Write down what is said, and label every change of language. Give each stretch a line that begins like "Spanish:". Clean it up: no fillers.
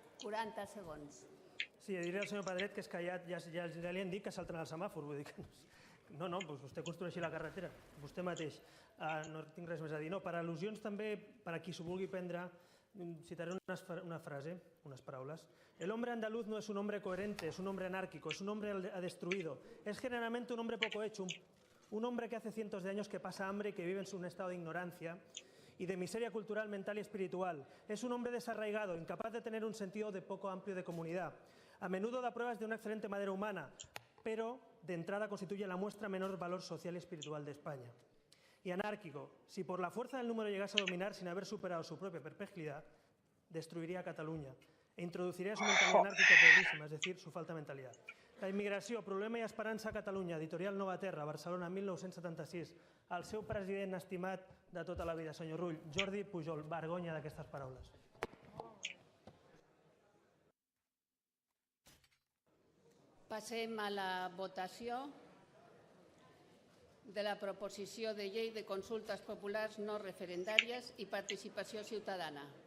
Catalan: 40 segons. Sí, diré al senyor Pedret que és que ja li han dit que salten el semàfor. Vull dir que no, doncs vostè construeixi la carretera, vostè mateix. No tinc res més a dir. No, per al·lusions també, per a qui s'ho vulgui prendre, citaré una frase, unes paraules.
Spanish: El hombre andaluz no es un hombre coherente, es un hombre anárquico, es un hombre destruido. Es generalmente un hombre poco hecho, un hombre que hace cientos de años que pasa hambre y que vive en un estado de ignorancia y de miseria cultural, mental y espiritual. Es un hombre desarraigado, incapaz de tener un sentido de poco amplio de comunidad. A menudo da pruebas de una excelente madera humana, pero de entrada constituye la muestra menor valor social y espiritual de España. Y anárquico, si por la fuerza del número llegase a dominar sin haber superado su propia perplejidad, destruiría Cataluña e introduciría su mentalidad anárquica pobrísima, es decir, su falta de mentalidad.
Catalan: La immigració, problema i esperança a Catalunya, editorial Nova Terra, Barcelona, 1976. El seu president estimat de tota la vida, senyor Rull, Jordi Pujol, vergonya d'aquestes paraules. Passem a la votació de la proposició de llei de consultes populars no referendàries i participació ciutadana.